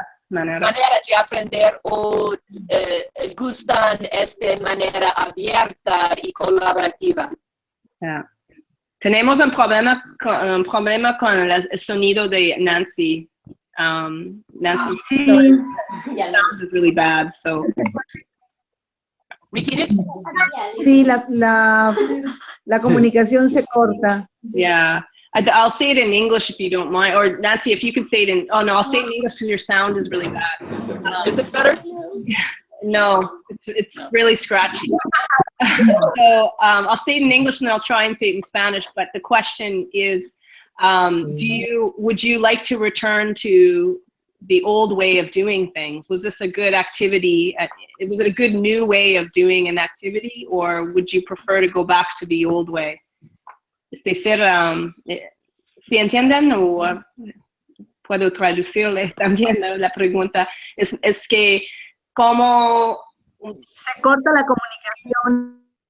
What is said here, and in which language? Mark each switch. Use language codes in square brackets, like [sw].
[es] de aprender o gustan esta manera abierta y colaborativa. [en] Yeah. [es] Tenemos un problema con el sonido de Nancy. [en] Nancy sound is really bad, so. Repeat it. [es] Sí, la comunicación se corta. [en] Yeah, I'll say it in English if you don't mind, or Nancy, if you can say it in. Oh no, I'll say it in English because your sound is really bad. Is this better? No, it's really scratchy. So I'll say it in English and then I'll try and say it in Spanish. But the question is, would you like to return to the old way of doing things? Was this a good activity? Was it a good new way of doing an activity, or would you prefer to go back to the old way? [es] ¿Sí entienden? O puedo traducirle también la pregunta. Es que ¿cómo se corta la comunicación?